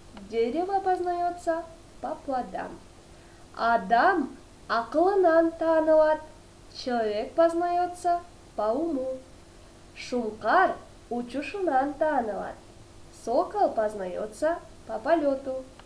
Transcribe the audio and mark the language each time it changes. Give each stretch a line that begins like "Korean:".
Russian: Дерево познается по плодам.
Kyrgyz: Адам акылынан таанылат.
Russian: Человек познается по уму.
Kyrgyz: Шумкар учушунан таанылат.
Russian: Сокол познается по полету.